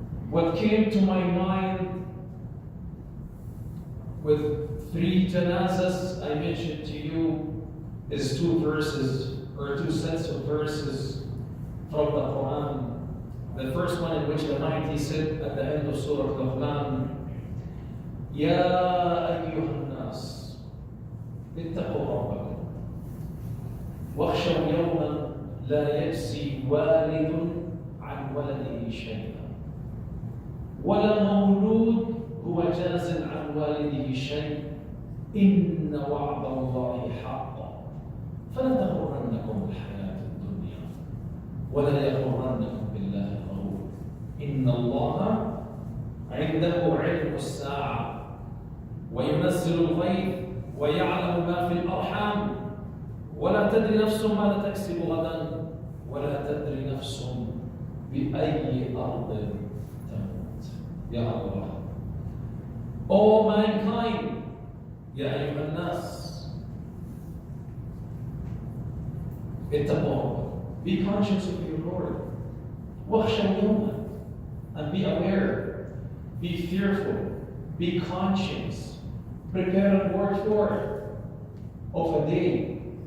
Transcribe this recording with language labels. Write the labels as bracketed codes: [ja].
[en] What came to my mind with 3 janazas I mentioned to you is 2 verses or 2 sets of verses from the Quran. The first one in which the Almighty said at the end of Surah Al-Quran, [ar] يا أيها الناس اتقوا ربكم واخشوا يوما لا يجزي والد عن ولده شيئا ولا مولود هو جاز عن والده شيء إن وعد الله حق فلا تغرنكم الحياة الدنيا ولا يغرنكم بالله الغرور إن الله عنده علم الساعة وينزل الغيث ويعلم ما في الأرحام ولا تدري نفس ماذا تكسب غدا ولا تدري نفس بأي أرض تموت. يا الله. [en] O mankind, [ar] يا أيها الناس, [en] اتقوا, be conscious of your Lord. [ar] واخشوا يوما, [en] and be aware, be fearful, be conscious, prepare and work for of a day.